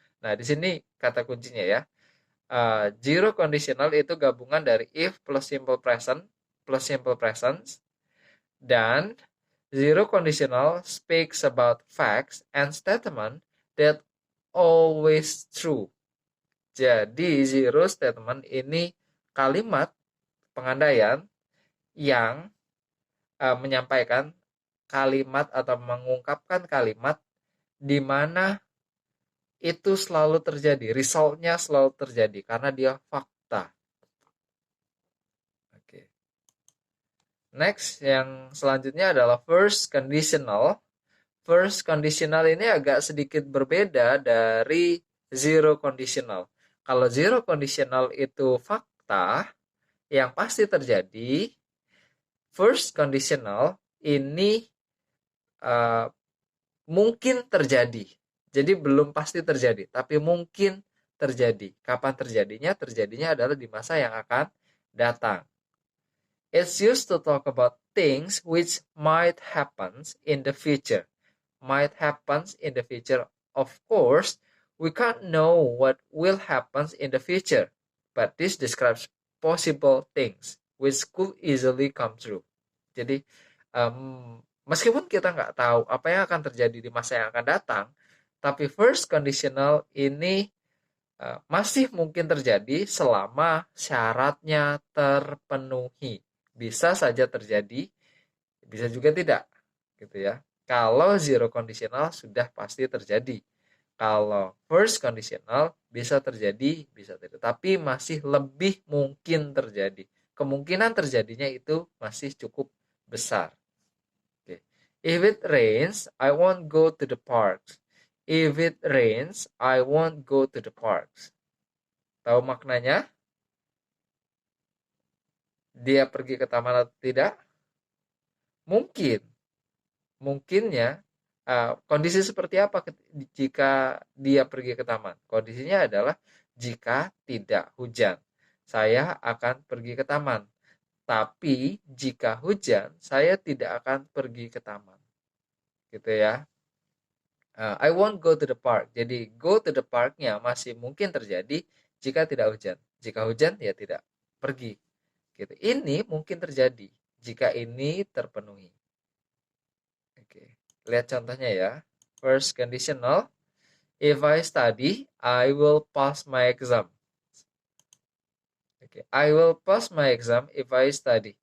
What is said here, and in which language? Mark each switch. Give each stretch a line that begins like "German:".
Indonesian: Nah, di sini kata kuncinya ya. Zero conditional itu gabungan dari if plus simple present plus simple present, dan
English: Zero conditional speaks about facts and statement that always true.
Indonesian: Jadi zero statement ini kalimat pengandaian yang menyampaikan kalimat atau mengungkapkan kalimat di mana itu selalu terjadi, resultnya selalu terjadi karena dia fakta. Oke. Next, yang selanjutnya adalah first conditional. First conditional ini agak sedikit berbeda dari zero conditional. Kalau zero conditional itu fakta yang pasti terjadi, first conditional ini uh, mungkin terjadi. Jadi belum pasti terjadi, tapi mungkin terjadi. Kapan terjadinya? Terjadinya adalah di masa yang akan datang.
English: It's used to talk about things which might happen in the future. Might happen in the future. Of course, we can't know what will happen in the future, but this describes possible things which could easily come true.
Indonesian: Jadi, meskipun kita nggak tahu apa yang akan terjadi di masa yang akan datang, tapi first conditional ini masih mungkin terjadi selama syaratnya terpenuhi. Bisa saja terjadi, bisa juga tidak, gitu ya. Kalau zero conditional sudah pasti terjadi. Kalau first conditional bisa terjadi, bisa tidak, tapi masih lebih mungkin terjadi. Kemungkinan terjadinya itu masih cukup besar.
English: Okay. If it rains, I won't go to the parks. If it rains, I won't go to the parks.
Indonesian: Tahu maknanya? Dia pergi ke taman atau tidak? Mungkin. Mungkinnya kondisi seperti apa jika dia pergi ke taman? Kondisinya adalah jika tidak hujan, saya akan pergi ke taman. Tapi jika hujan, saya tidak akan pergi ke taman. Gitu ya.
English: I won't go to the park.
Indonesian: Jadi go to the park-nya masih mungkin terjadi jika tidak hujan. Jika hujan ya tidak pergi. Gitu. Ini mungkin terjadi jika ini terpenuhi. Oke. Lihat contohnya ya. First conditional.
English: If I study, I will pass my exam. Oke. I will pass my exam if I study.